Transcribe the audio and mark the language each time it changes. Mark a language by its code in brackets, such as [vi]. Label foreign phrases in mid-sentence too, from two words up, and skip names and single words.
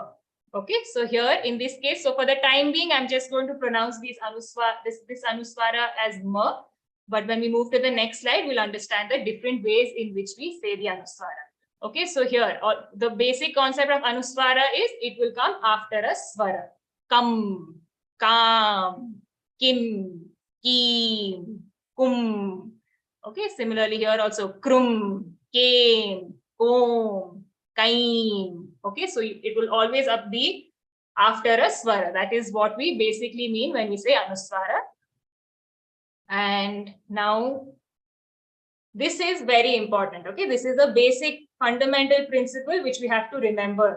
[en] Okay, so here in this case, so for the time being, I'm just going to pronounce this anuswara as ma. But when we move to the next slide, we'll understand the different ways in which we say the anuswara. Okay, so here the basic concept of anuswara is it will come after a swara. [sa] Kam, kam, kim, kim, kum. [en] Okay, similarly here also [sa] krum, kem, kom, kaim. [en] Okay, so it will always be after a swara. That is what we basically mean when we say anuswara. And now this is very important. Okay, this is a basic fundamental principle which we have to remember.